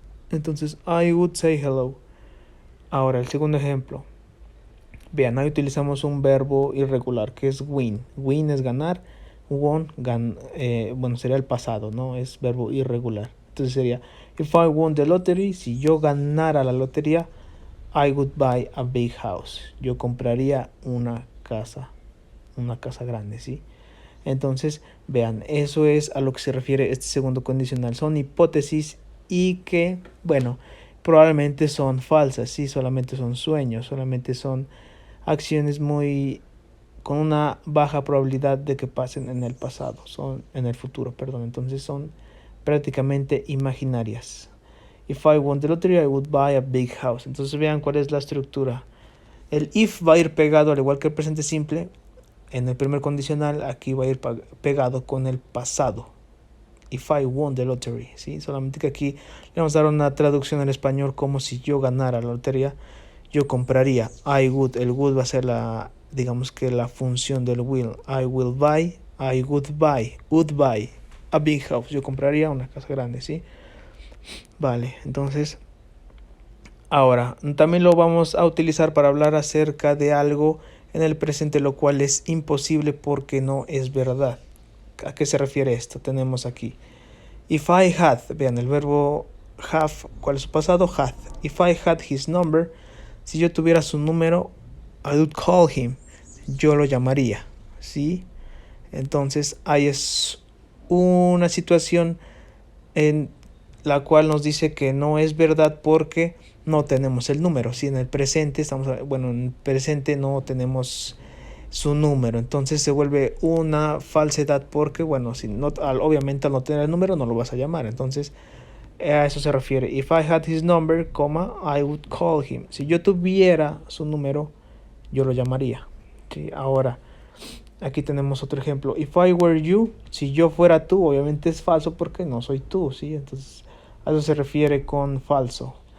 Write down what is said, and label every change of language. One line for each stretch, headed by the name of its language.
English: Entonces, I would say hello.
Spanish: Ahora, el segundo ejemplo. Vean, ahí utilizamos un verbo irregular que es win. Win es ganar, won, bueno, sería el pasado, ¿no? Es verbo irregular. Entonces sería,
English: if I won the lottery,
Spanish: si yo ganara la lotería,
English: I would buy a big house.
Spanish: Yo compraría una casa grande, ¿sí? Entonces, vean, eso es a lo que se refiere este segundo condicional. Son hipótesis y que, bueno, probablemente son falsas, ¿sí? Solamente son sueños, solamente son acciones muy con una baja probabilidad de que pasen en el pasado, son en el futuro, perdón. Entonces son prácticamente imaginarias.
English: If I won the lottery, I would buy a big house.
Spanish: Entonces vean cuál es la estructura. El if va a ir pegado al igual que el presente simple. En el primer condicional aquí va a ir pegado con el pasado.
English: If I won the lottery,
Spanish: ¿sí? Solamente que aquí le vamos a dar una traducción al español como si yo ganara la lotería. Yo compraría.
English: I would.
Spanish: El would va a ser la, digamos que la función del will.
English: I will buy. I would buy a big house.
Spanish: Yo compraría una casa grande, ¿sí? Vale, entonces ahora también lo vamos a utilizar para hablar acerca de algo en el presente, lo cual es imposible porque no es verdad. ¿A qué se refiere esto? Tenemos aquí
English: if I had,
Spanish: vean el verbo have, ¿cuál es su pasado?
English: Had. If I had his number,
Spanish: si yo tuviera su número,
English: I would call him.
Spanish: Yo lo llamaría, ¿sí? Entonces, ahí es una situación en la cual nos dice que no es verdad porque no tenemos el número. Si en el presente en el presente no tenemos su número, entonces se vuelve una falsedad porque, bueno, si no, obviamente al no tener el número no lo vas a llamar. Entonces a eso se refiere.
English: If I had his number, I would call him.
Spanish: Si yo tuviera su número, yo lo llamaría. ¿Sí? Ahora, aquí tenemos otro ejemplo.
English: If I were you,
Spanish: si yo fuera tú, obviamente es falso porque no soy tú, ¿sí? Entonces a eso se refiere con falso.